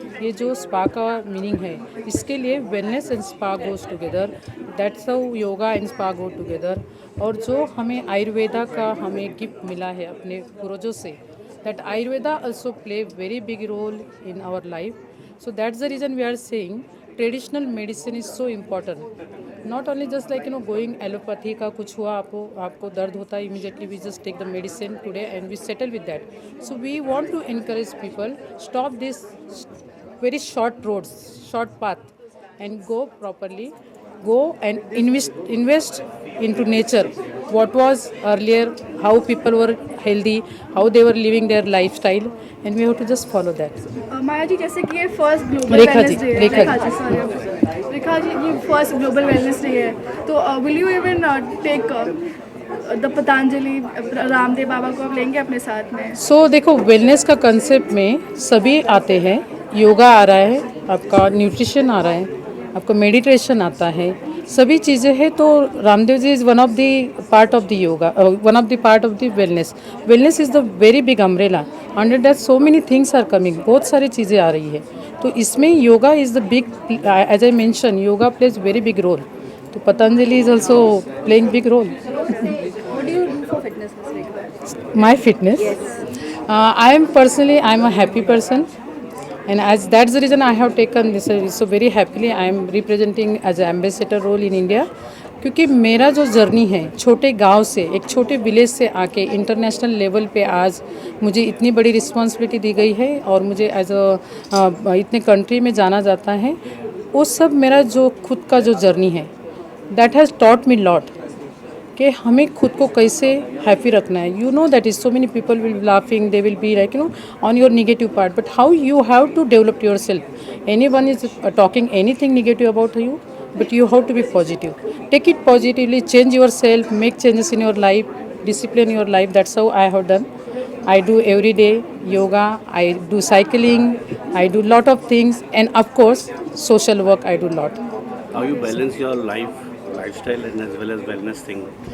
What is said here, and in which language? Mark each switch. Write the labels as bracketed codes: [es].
[hi] ये जो स्पा का मीनिंग है, इसके लिए [en] Wellness and spa goes together, that's how yoga and spa go together. [hi] और जो हमें आयुर्वेदा का हमें गिफ्ट मिला है अपने पूर्वजों से, [en] That Ayurveda also play very big role in our life. So that's the reason we are saying traditional medicine is so important. Not only just like going allopathy [hi] का कुछ हुआ, आपको दर्द होता है, [en] immediately we just take the medicine today and we settle with that. So we want to encourage people, stop this very short roads, short path and go properly go and invest into nature. What was earlier, how people were healthy, how they were living their lifestyle, and we have to just follow that. [hi] माया जी, जैसे कि ये first global रेखा wellness जी, day है, रेखा जी। रेखा जी, ये first global wellness day है, तो [en] will you even take the [hi] Patanjali Ramdev Baba को आप लेंगे अपने साथ में? सो देखो, वेलनेस का कंसेप्ट में सभी आते हैं। योगा आ रहा है, आपका न्यूट्रिशन आ रहा है, आपका मेडिटेशन आता है, सभी चीज़ें हैं। [en] तो Ramdev ji is one of the part of the yoga, one of the part of the wellness. Wellness is the very big umbrella, under that so many things are coming, [hi] बहुत सारी चीज़ें आ रही है। तो इसमें [en] Yoga is the big, as I mention, yoga plays very big role. तो Patanjali is also playing big role. What do you do for fitness, Ms. Rekha? My fitness? I am personally, I am a happy person, and as that's the reason I have taken this so very happily. I am representing as an ambassador role in India, [hi] क्योंकि मेरा जो journey है छोटे गांव से, एक छोटे village से आके इंटरनेशनल लेवल पे आज मुझे इतनी बड़ी रिस्पॉन्सिबिलिटी दी गई है और मुझे एज अ इतने कंट्री में जाना जाता है। वो सब मेरा जो खुद का जो जर्नी है, [en] that has taught me lot [hi] कि हमें खुद को कैसे हैप्पी रखना है। [en] You know that is so many people will laughing, they will be like you know on your negative part, but how you have to develop yourself. Anyone is talking anything negative about you, but you have to be positive. Take it positively, change yourself, make changes in your life, discipline your life. That's how I have done. I do every day yoga, I do cycling, I do lot of things, and of course social work I do lot. How you balance your lifestyle and as well as wellness thing?